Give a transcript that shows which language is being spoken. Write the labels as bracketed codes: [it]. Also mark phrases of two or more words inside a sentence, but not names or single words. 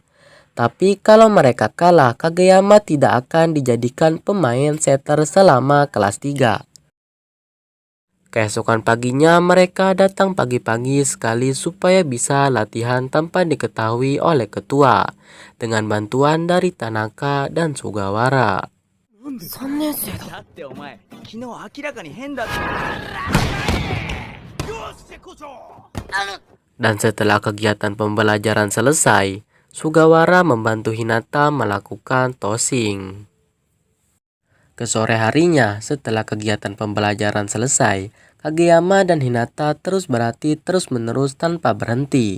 [id] Tapi kalau mereka kalah, Kageyama tidak akan dijadikan pemain setter selama kelas 3. Keesokan paginya mereka datang pagi-pagi sekali supaya bisa latihan tanpa diketahui oleh ketua dengan bantuan dari Tanaka dan Sugawara. [ja] 3 年生だ。だってお前昨日明らかに変だって。よし絶好調。 [id] Dan setelah kegiatan pembelajaran selesai, Sugawara membantu Hinata melakukan tossing. Ke sore harinya, setelah kegiatan pembelajaran selesai, Kageyama dan Hinata terus berlatih terus-menerus tanpa berhenti.